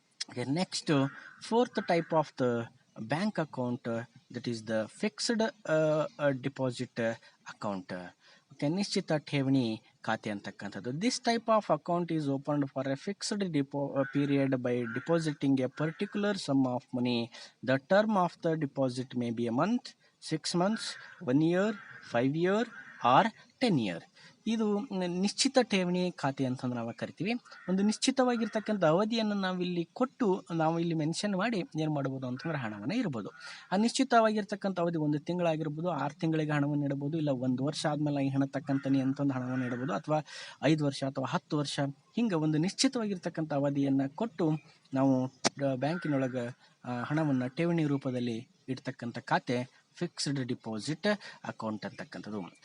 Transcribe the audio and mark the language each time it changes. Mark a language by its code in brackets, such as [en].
[en] Okay, next, fourth type of the bank account, that is the fixed deposit account. [kn] Okay, ನಿಶ್ಚಿತ ಠೇವಣಿ ಖಾತೆ ಅಂತಕ್ಕಂಥದ್ದು. [en] This type of account is opened for a fixed period by depositing a particular sum of money. The term of the deposit may be a month, 6 months, 1 year, 5 year or 10 year. [kn] ಇದು ನಿಶ್ಚಿತ ಠೇವಣಿ ಖಾತೆ ಅಂತಂದು ನಾವು ಕರಿತೀವಿ. ಒಂದು ನಿಶ್ಚಿತವಾಗಿರ್ತಕ್ಕಂಥ ಅವಧಿಯನ್ನು ನಾವಿಲ್ಲಿ ಕೊಟ್ಟು, ನಾವು ಇಲ್ಲಿ ಮೆನ್ಷನ್ ಮಾಡಿ ಏನು ಮಾಡ್ಬೋದು ಅಂತಂದ್ರೆ ಹಣವನ್ನು ಇರ್ಬೋದು. ಆ ನಿಶ್ಚಿತವಾಗಿರ್ತಕ್ಕಂಥ ಅವಧಿ 1 ತಿಂಗಳಾಗಿರ್ಬೋದು, 6 ತಿಂಗಳಿಗೆ ಹಣವನ್ನು ಇಡಬಹುದು, ಇಲ್ಲ 1 ವರ್ಷ ಆದಮೇಲೆ ಈ ಹಣ ತಕ್ಕಂತಾನೆ ಅಂತಂದು ಹಣವನ್ನು ಇಡಬಹುದು, ಅಥವಾ 5 ವರ್ಷ ಅಥವಾ 10 ವರ್ಷ, ಹಿಂಗೆ ಒಂದು ನಿಶ್ಚಿತವಾಗಿರ್ತಕ್ಕಂಥ ಅವಧಿಯನ್ನು ಕೊಟ್ಟು ನಾವು ಬ್ಯಾಂಕಿನೊಳಗೆ ಹಣವನ್ನು ಠೇವಣಿ ರೂಪದಲ್ಲಿ ಇಡ್ತಕ್ಕಂಥ ಖಾತೆ ಫಿಕ್ಸ್ಡ್ ಡಿಪಾಸಿಟ್ ಅಕೌಂಟ್ ಅಂತಕ್ಕಂಥದ್ದು.